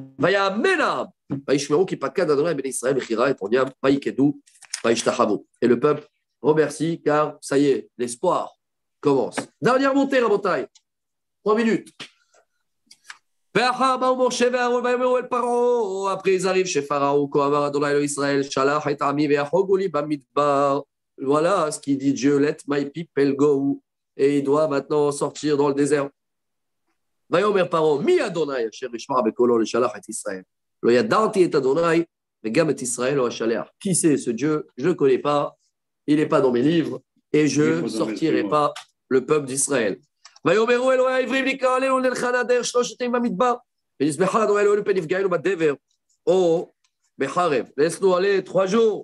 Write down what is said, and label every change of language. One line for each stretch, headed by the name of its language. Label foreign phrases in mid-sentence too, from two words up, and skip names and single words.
French: Et le peuple remercie car ça y est, l'espoir commence. Dernière montée, la montagne. 3 minutes. Après, ils arrivent chez Pharaon. Voilà ce qu'il dit Dieu.
English: Let my people go.
French: Et il doit maintenant sortir dans le désert.
Hebrew: ויאמר פרעה, מי אדוני אשר ישמע בקולו לשלח את ישראל? לא ידעתי את אדוני וגם את ישראל לא אשלח.
French: Qui c'est ce Dieu? Je ne le connais pas. Il n'est pas dans mes livres. et je ne sortirai pas le peuple d'Israël. Laisse-nous aller 3 jours.